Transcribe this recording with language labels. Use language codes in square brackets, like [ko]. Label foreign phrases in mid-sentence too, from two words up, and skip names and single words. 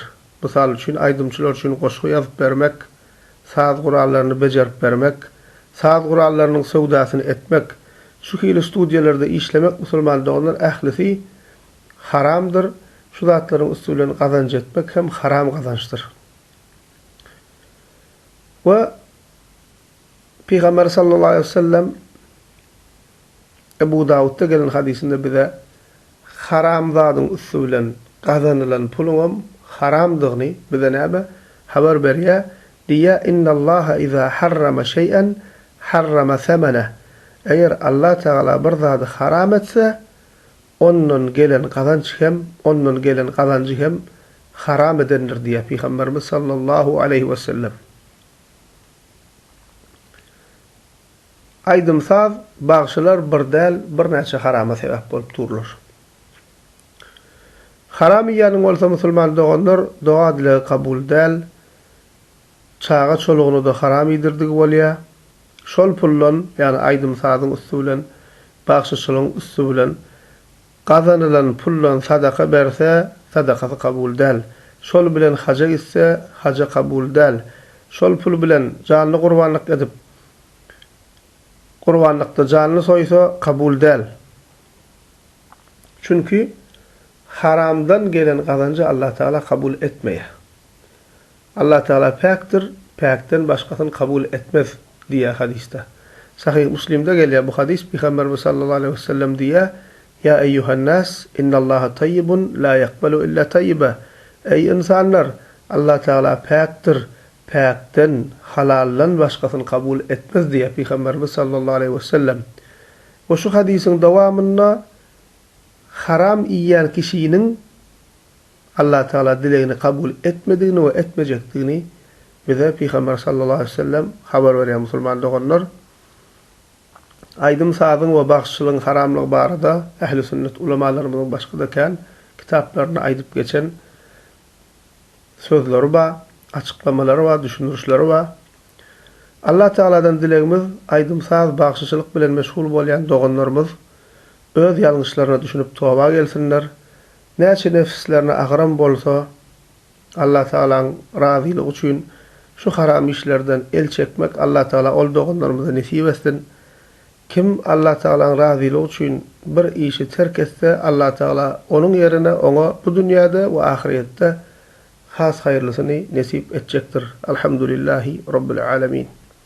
[tk] Misal üçin aydymçylar üçin goşgu ýazyp bermek, saz gurallaryny bejerip bermek, saz gurallarynyň sowdasyny etmek, şu hili studiýalarda işlemek musulman doganlar ählisi haramdyr. Şu zatlaryň usulen gazanç etmek hem haram gazançdyr. We Peygamber [ar] صلى الله عليه وسلم [tk] Ebu Davud'da gelen hadisinde bize haram zadyň usulen gazanylan pulum haramdygyny bize näme haber berýär. [ar] Diýä إن الله إذا حرم شيئا حرم ثمنه. [tk] Eger Allah Teala bir zady haram etse, ondan gelen kazanç hem haram edendir diye Peygamberimiz [ar] صلى الله عليه وسلم. [tk] Aydymsaz bagşylar birdäl bir näçe harama sebäp bolup durlar. Haram ýanyň bolsa musulman doganlar doga dile kabul däl, çaga çolugyny da haram ýdirdig bolýa. Şol pullan, ýani aydymsazyň üstübilen, bagşyçylygyň üstübilen gazanylan pullan sadaka berse, sadakasy kabul däl. Şol bilen haja gitse, haja kabul däl. Şol pul bilen canly gurbanlyk edip, gurbanlykda canly soýsa kabul däl. Çünki haramdan gelen gazancı Allah Teala kabul etmeýär. Allah Teala pakdir, pakdan başgasyny kabul etmez diye hadiste. Sahih Müslim'de gelýär bu hadis. [ar] Peygamberimiz صلى الله عليه وسلم diýär: "يا أيها الناس إن الله طيب لا يقبل إلا طيبا." [tk] Ey insanlar, Allah Teala pakdir, pakdan halallan başgasyny kabul etmez diye Peygamberimiz [ar] صلى الله عليه وسلم. [tk] O şu hadisin dowamynda haram iýän kişiniň Allah Teala dilegini kabul etmedigini we etmejekdigini bize Peygamber [ar] صلى الله عليه وسلم [tk] habar berýär musulman doganlar. Aydymsazyň we bagşyçylygyň haramlygy barada ähli sünnet ulamalarymyzyň başga da kan kitaplaryny aýdyp geçen sözleri ba, açıklamaları ba, düşünürüşleri ba. Allah Teala'dan dilegimiz aydymsaz bagşyçylyk bilen meşgul bolýan doganlarymyz öz ýalňyşlaryna düşünüp toba gelsinler. Näçe nefslerine agram bolsa Allah Teala'ň razylygy üçin şu haram işlerden el çekmek Allah Teala ol doganlarymyza nesip etsin. Kim Allah Teala'ň razylygy üçin bir işi terk etse Allah Teala [tr] onun yerine ona [tk] bu dünýäde we ahiretde has [tr] hayırlısını nesip edecektir. [ar] الحمد لله رب العالمين.